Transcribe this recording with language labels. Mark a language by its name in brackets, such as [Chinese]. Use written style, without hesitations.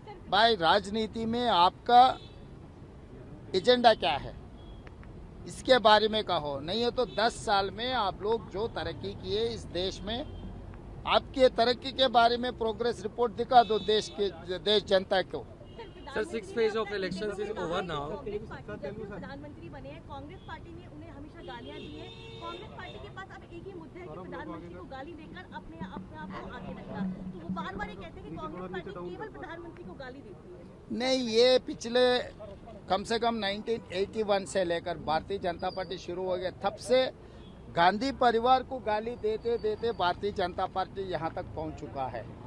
[Hindi] भाई राजनीति में आपका एजेंडा क्या है, इसके बारे में कहो, नहीं है तो 10 साल में आप लोग जो तरक्की किए इस देश में, आपके तरक्की के बारे में प्रोग्रेस रिपोर्ट दिखा दो देश जनता को। [English] Sir, 6th phase of elections is over now. [Hindi] प्रधानमंत्री बने हैं, कांग्रेस पार्टी ने उन्हें हमेशा गालियां दी है। कांग्रेस पार्टी के पास अब एक ही मुद्दा है कि प्रधानमंत्री को गाली देकर अपने आप को आगे रखना। तो वो बार-बार ये कहते हैं कि कांग्रेस पार्टी केवल प्रधानमंत्री को गाली देती है। नहीं, ये पिछले कम से कम 1981 से लेकर भारतीय जनता पार्टी शुरू हो गया, तब से गांधी परिवार को गाली देते देते भारतीय जनता पार्टी यहाँ तक पहुँच चुका है।